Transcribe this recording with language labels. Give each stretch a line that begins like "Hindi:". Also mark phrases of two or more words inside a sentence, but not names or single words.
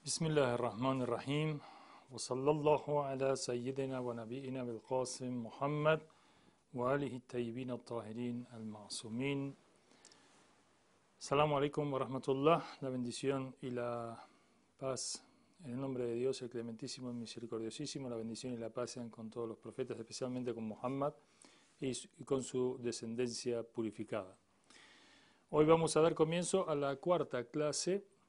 Arabic: بسم الله الرحمن الرحيم وصلى الله على سيدنا ونبينا بالقاسم محمد وآله الطيبين الطاهرين المعصومين. السلام عليكم ورحمة الله,
Spanish: la bendición y la paz en el nombre de Dios, el clementísimo y misericordiosísimo. La bendición y la paz sean con todos los profetas, especialmente con Muhammad y con su descendencia purificada. Hoy vamos a dar comienzo a la cuarta clase.